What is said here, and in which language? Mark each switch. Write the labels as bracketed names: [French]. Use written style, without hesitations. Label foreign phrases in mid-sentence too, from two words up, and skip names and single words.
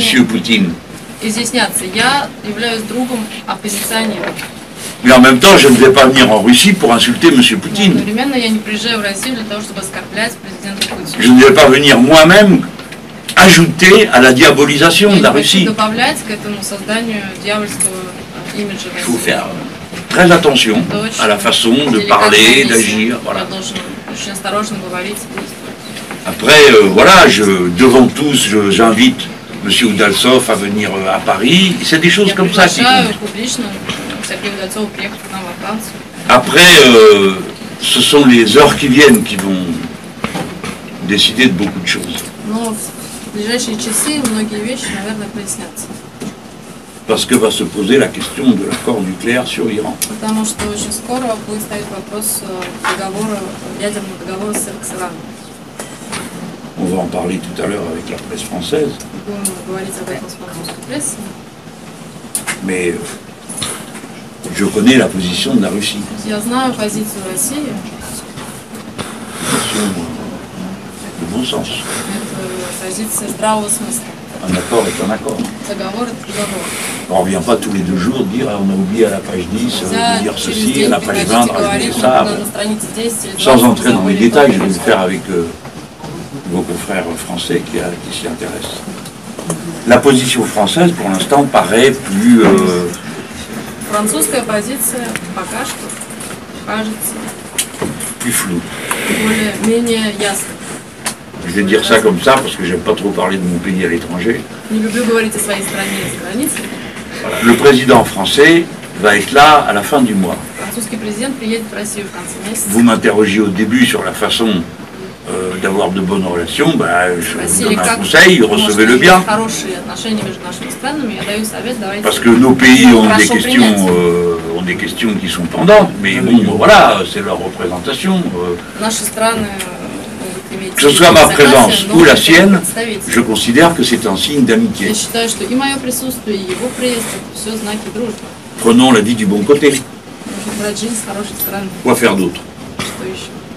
[French] Poutine. Mais en même temps, je ne vais pas venir en Russie pour insulter M. Poutine. Je ne vais pas venir moi-même ajouter à la diabolisation de la Russie. [Russian] Добавлять к этому созданию дьявольского имиджа [French] Il faut [Russian] России. [French] faire très attention à la façon de parler, d'agir. Voilà. [Russian] Должен очень осторожно говорить и действовать. [French] Après, voilà, devant tous, j'invite M. Udaltsov à venir à Paris. C'est des choses comme ça qui comptent. [Russian] Публично Сергея Удальцова приехать к нам во Францию. [French] Après, ce sont les heures qui viennent qui vont décider de beaucoup de choses. [Russian] Но в ближайшие часы многие вещи, наверное, прояснятся. [French] Parce que va se poser la question de l'accord nucléaire sur l'Iran. [Russian] Потому что очень скоро будет стоять вопрос ядерного договора с Ираном. [French] On va en parler tout à l'heure avec la presse française. [Russian] Будем говорить об этом с французской прессой. [French] Mais je connais la position de la Russie. [Russian] Я знаю позицию России. [French] Position de bon sens. [Russian] Это позиция здравого смысла. [French] Un accord est un accord. [Russian] Договор – это договор. [French] On ne revient pas tous les 2 jours dire on a oublié à la page 10 de dire [Russian] Через [French] ceci, à [Russian] день [French] la page [Russian] приходить [French] 20 [Russian] и [French] de rajouter [Russian] говорить, [French] ça. [Russian] на странице 10 или 20. [French] Sans entrer dans les détails, je vais le faire avec vos confrères français qui s'y intéressent. La position française, pour l'instant, paraît plus... [Russian] Французская позиция пока что кажется [French] plus floue. [Russian] менее ясной. [French] Je vais dire ça comme ça parce que j'aime pas trop parler de mon pays à l'étranger. [Russian] Не люблю говорить о своей стране за границей. [French] Voilà. Le président français va être là à la fin du mois. [Russian] Французский президент приедет в Россию в конце месяца. [French] Vous m'interrogiez au début sur la façon d'avoir de bonnes relations. Je vous donne un conseil, recevez-le bien. [Russian] Хорошие отношения между нашими странами. Я даю совет, давайте. [French] Parce que nos pays ont des questions qui sont pendantes, mais bon, voilà, c'est leur représentation. [Russian] Наши страны [French] Que ce soit ma présence ou la sienne, je considère que c'est un signe d'amitié. [Russian] Я считаю, что и мое присутствие, и его приезд – это все знаки дружбы. [French] Prenons la vie du bon côté. [Russian] Нужно брать жизнь с хорошей стороны. [French] Quoi faire d'autre? [Russian] Что еще?